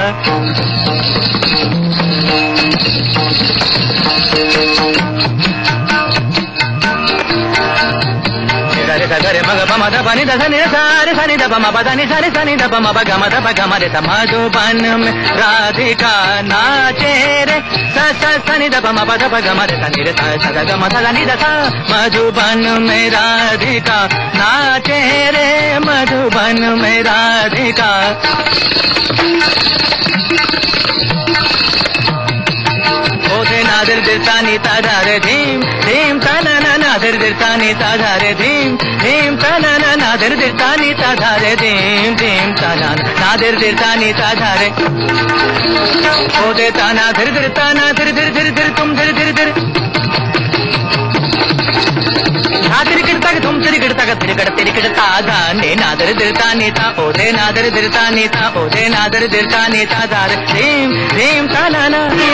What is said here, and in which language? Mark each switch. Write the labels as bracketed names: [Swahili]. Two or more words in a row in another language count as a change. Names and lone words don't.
[Hindi] रे मग पम द पनि द सनि रे सनि द पम प द नि सनि द पम प ग म द प ग म रे स मधुबन में राधिका नाचे रे स स सनि द पम प द प ग म रे सनि रे स स ग म स नि द स मधुबन में राधिका नाचे रे मधुबन में राधिका। ओदे नादर दिरतानी ताधारे धीम धीम तना नादर दिरतानी ताधारे धीम धीम तना नादर दिरतानी ताधारे धीम धीम तना नादर दिरतानी ताधारे ओदे ताना धीर धीर ताना धीर धीर धीर धीर तुम धीर धीर धीर तिरकिड़ता तुम तिरकिड़ता तिरकिड़ता धाने नादर दिरतानी ता ओदे नादर दिरतानी ता ओदे नादर दिरतानी ताधारे धीम धीम तना ना।